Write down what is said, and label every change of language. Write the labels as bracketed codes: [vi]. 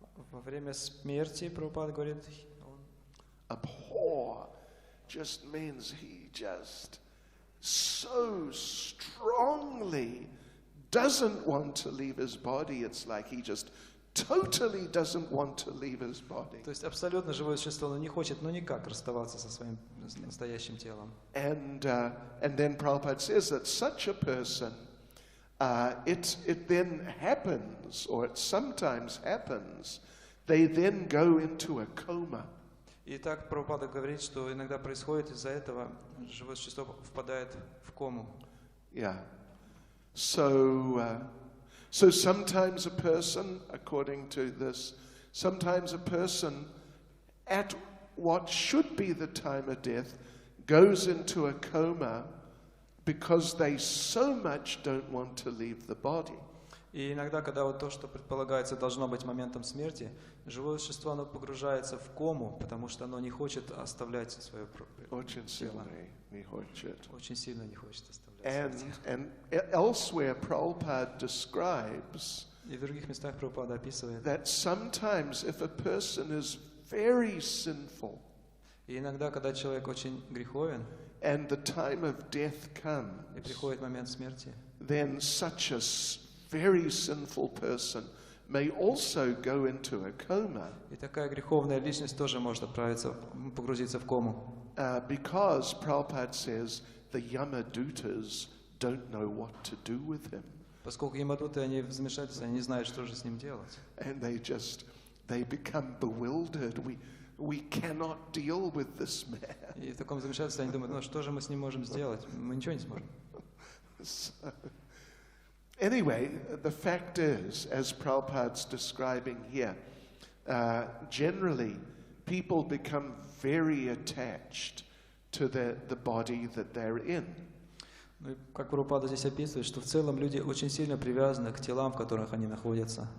[ru] Во время смерти, Прабхупада говорит, [en] Abhor just means he just so strongly doesn't want to leave his body. It's like he just totally doesn't want to leave his body. [ru] то есть абсолютно живое существо, но не хочет, но никак расставаться со своим настоящим телом. [en] And then Prabhupada says that such a person, it then happens, or it sometimes happens, they then go into a coma. [ru] И так Прабхупада говорит, что иногда происходит из-за этого, живое существо впадает в кому. [en] Yeah. So sometimes a person, according to this, sometimes a person at what should be the time of death goes into a coma because they so much don't want to leave the body. [ru] И иногда, когда вот то, что предполагается должно быть моментом смерти, живое существо, оно погружается в кому, потому что оно не хочет оставлять свое Очень тело. сильно не хочет. Очень сильно не хочет оставлять свое тело. [en] And elsewhere Prabhupada describes [ru] И в других местах Прабхупада описывает, [en] that sometimes if a person is very sinful [ru] и иногда, когда человек очень греховен, [en] and the time of death [ru] и [en] comes, [ru] приходит момент смерти, [en] then such a very sinful person may also go into a coma [ru] и такая греховная личность тоже может погрузиться в кому. [en] because Prabhupada says the Yamadutas don't know what to do with him. [ru] Поскольку ямадуты, они в замешательстве, они не знают, что же с ним делать. [en] And they become bewildered. We cannot deal with this man. [ru] И в таком замешательстве они думают, ну что же мы с ним можем сделать? Мы ничего не сможем. [en] So, anyway, the fact is, as Prabhupada's describing here, generally people become very attached to the body that they're in. [ru] Ну, и как Прабхупада здесь описывает, что в целом люди очень сильно привязаны к телам, в которых они находятся.